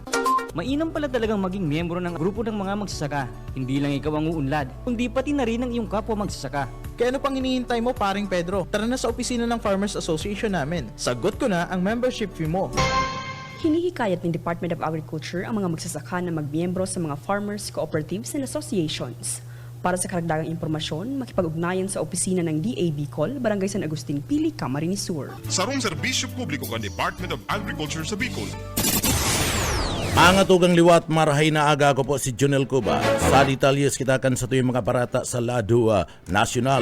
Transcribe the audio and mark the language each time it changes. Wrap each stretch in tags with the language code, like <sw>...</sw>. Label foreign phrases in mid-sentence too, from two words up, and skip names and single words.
<tl>Mainam pala talagang maging miyembro ng grupo ng mga magsasaka. Hindi lang ikaw ang uunlad, kundi pati na rin ang iyong kapwa magsasaka. Kaya ano pang hinihintay mo paring Pedro? Tara na sa opisina ng Farmers Association namin. Sagot ko na ang membership fee mo. Hinihikayat ng Department of Agriculture ang mga magsasaka na magmiyembro sa mga</tl> <en>farmers, cooperatives and associations.</en> <tl>Para sa karagdagang impormasyon, makipag-ugnayan sa opisina ng DA Bicol, Barangay San Agustin Pili, Camarines Sur.</tl> <bik>Sarong serbisyo publiko ng Department of Agriculture sa Bicol. Ang atugang liwat marahay na aga ko po si Junel Cuba. Sa detalyes kita kan sa tuyong mga parata sa lado nasyonal.</bik>